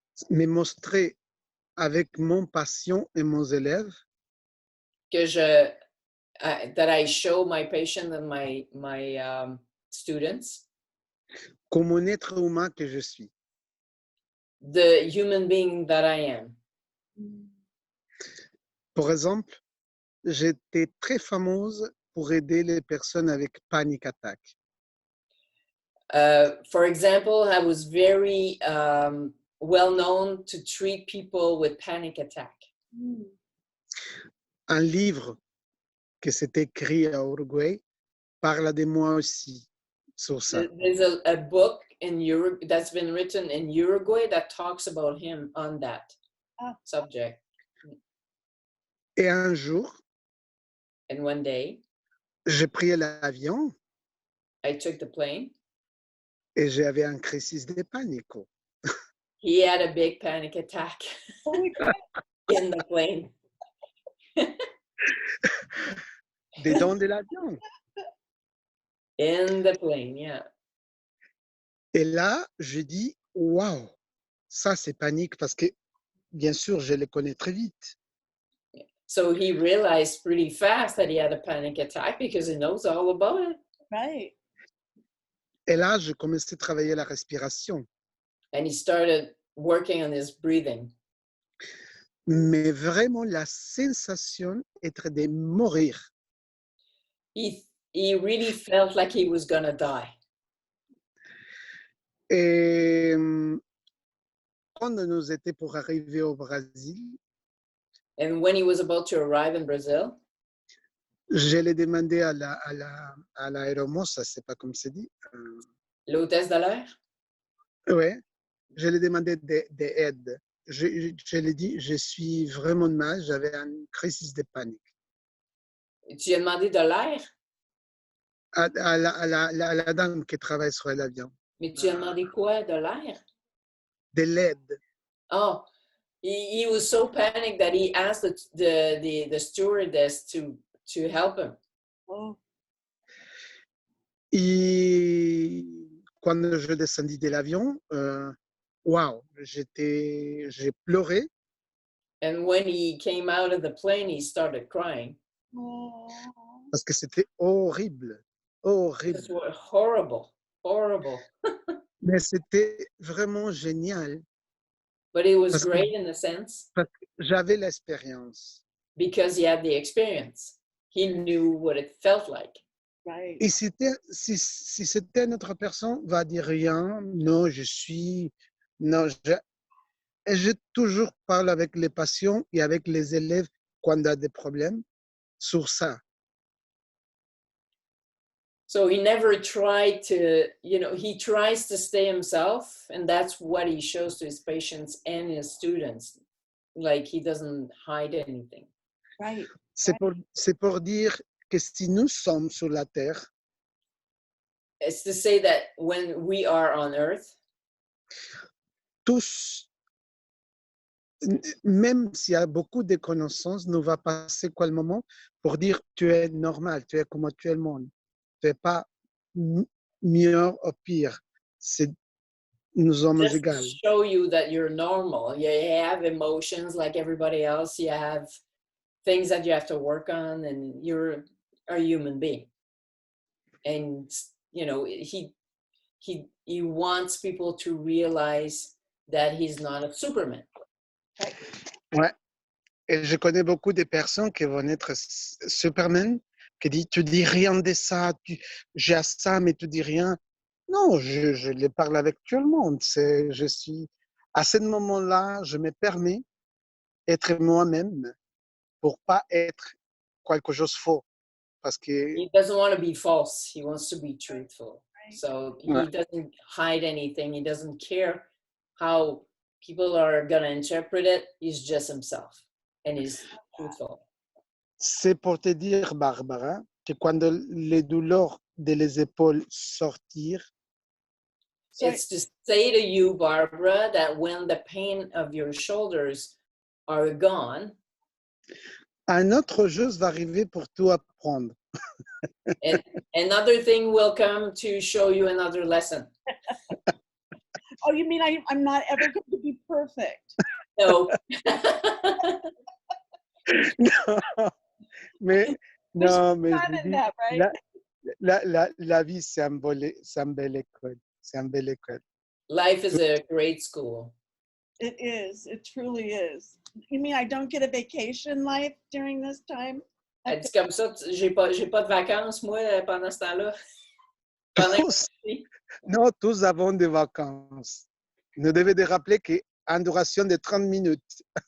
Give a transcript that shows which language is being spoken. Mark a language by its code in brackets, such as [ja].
[fr] me montrer avec mon passion et mes élèves, [en] that I show my patient and my students, [fr] comme un être humain que je suis. [en] the human being that I am. [fr] Par exemple, j'étais très fameuse pour aider les personnes avec panic attack. [en] For example, I was very well known to treat people with panic attack. [fr] Un livre qui s'est écrit à Uruguay parle de moi aussi sur ça. [en] There's a book in Europe that's been written in Uruguay that talks about him on that. subject. [fr] Et un jour, [en] And one day, [fr] j'ai pris l'avion [en] I took the plane. [fr] et j'avais un crise de panique. [en] He had a big panic attack Holy crap. in the plane. [fr] Dedans de l'avion. [en] In the plane, yeah. [fr] Et là, je dis, waouh, ça c'est panique parce que, bien sûr, je le connais très vite. [en] So he realized pretty fast that he had a panic attack because he knows all about it. Right. [fr] Et là, je commençais à travailler la respiration. [en] And he started working on his breathing. [fr] Mais vraiment, la sensation était de mourir. [en] He really felt like he was gonna die. [fr] Et quand nous étions pour arriver au Brésil, [en] And when he was about to arrive in Brazil, [fr] je l'ai demandé à l'aéromoce, ça c'est pas comme c'est dit. l'hôtesse de l'air, Ouais, je lui ai demandé d'aide. Je lui ai dit, je suis vraiment mal, j'avais une crise de panique. tu lui as demandé de l'air, À la dame qui travaille sur l'avion, mais tu lui as demandé quoi? De l'air? de l'aide. [en] Oh, he was so panicked that he asked the stewardess to help him. Oh, [fr] Et quand je descendis de l'avion, waouh, j'ai pleuré [en] And when he came out of the plane, he started crying. oh. [fr] parce que c'était horrible, horrible. [en] It was horrible, horrible. [fr] Mais c'était vraiment génial [en] But it was [fr] parce que [en] great in a sense [fr] j'avais l'expérience. [en] because he had the experience. He knew what it felt like. Right. [fr] Et si c'était une autre personne, va dire rien. Non, non, je toujours parle avec les patients et avec les élèves quand il y a des problèmes sur ça. [en] So he never tried to, he tries to stay himself, and that's what he shows to his patients and his students. Like he doesn't hide anything. Right. [fr] C'est pour dire que si nous sommes sur la terre, [en] It's to say that when we are on earth, [fr] tous, même s'il y a beaucoup de connaissances, nous va passer quoi le moment pour dire tu es normal, tu es comme tout le monde. Tu n'es pas mieux ou pire. Nous sommes [en] just [fr] égaux. [en] to show you that you're normal. You have emotions like everybody else. You have things that you have to work on, and you're a human being. And he wants people to realize that he's not a Superman. [fr] Ouais. Et je connais beaucoup de personnes qui vont être Superman, qui disent tu dis rien de ça, j'ai ça, mais tu dis rien. Non, je les parle avec tout le monde. Je suis à ce moment-là, je me permets d'être moi-même pour pas être quelque chose de faux. Parce que [en] He doesn't want to be false. He wants to be truthful. So he [fr] Ouais. [en] doesn't hide anything. He doesn't care how people are going to interpret it. He's just himself, and he's truthful. [fr] c'est pour te dire, Barbara, que quand les douleurs de les épaules sortirent, [en] It's to say to you, Barbara, that when the pain of your shoulders are gone, [fr] un autre chose va arriver pour tout apprendre. [en] and another thing will come to show you another lesson. Oh, you mean I'm not ever going to be perfect? No. [fr] mais [en] There's [fr] non, mais [en] fun [fr] je [en] in [fr] dis, [en] that, right? [fr] la vie, c'est une belle école. C'est une belle école. [en] Life is a great school. It is. It truly is. You mean I don't get a vacation life during this time? [fr] C'est comme ça, j'ai pas de vacances, moi, pendant ce temps-là. Non, tous avons des vacances. Nous devons de rappeler qu'en duration de 30 minutes.